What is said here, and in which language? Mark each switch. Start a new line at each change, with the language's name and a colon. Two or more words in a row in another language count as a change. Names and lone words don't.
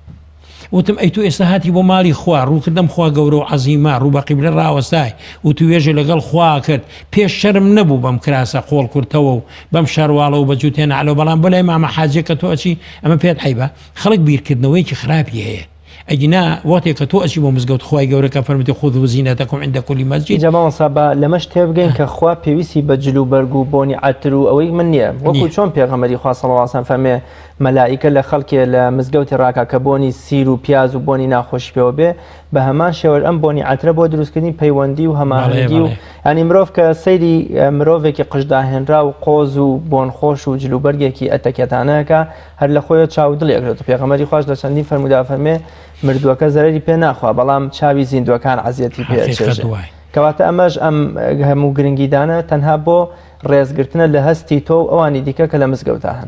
Central Kurdish: وتم ئەی تۆ ئێستا هاتی بۆ ماڵی خوا ڕووکردم خوا گەورە و عەزیمە ڕوو بە قیبلە ڕاوەستای و تو وێژە لەگەڵ خوا کرد پێش شەرم نەبوو بەم کراسە قۆڵ کورتەوە و بەم شەروالە و بە جووتێ نەعلەوە بەڵام بۆ لای مامە حاجێک کە تۆ ئەچی ئەمە پێت عەیبە خەڵک بیرکردنەوەیکی خراپی هەیە ئەگینا وەختێک کە تۆ ئەچی بۆ مزگەوت خوای گەورە کە فەرمووی
Arabic: خودو زینەتەکم عند كل مسجد
Central Kurdish: جەماعە سابا لەمەش تێبگەین کە خوا پێویستی بە جلو بەرگ و بۆنی عەتر و ئەوەی من نییە وەکو چۆن پێغەمبەری خوا
Arabic: صلی الله علیه و سلم
Central Kurdish: فەرمێ مەلائیکە لە خەڵکێ لە مزگەوتی ڕاکە کە بۆنی سیر و پیاز و بۆنی ناخۆش پێوە بێ بە هەمان شێوە ئەم بۆنی عەترە بۆ دروستکردنی پەیوەندی و هەماهەنگی و ینی مرۆڤ کە سەیری مرۆڤێکی قژداهێنرا و قۆز و بۆنخۆش و جلوبەرگێکی ئەتەکێتانەکە هەر لە خۆیە چاودڵێکرێت پێغەمبەری خوش لە چەندین فەرموودا فەرمێ مردووەکە زەرری پێ ناخوا بەڵام چاوی زیندوەکان عەزیەتی پێچێژێ کەواتە ئەمەش ئەم هەموو گرنگیدانە تەنها بۆ ڕێزگرتنە لە هەستی تۆ و ئەوانی دیکە کە لە مزگەوتە هەن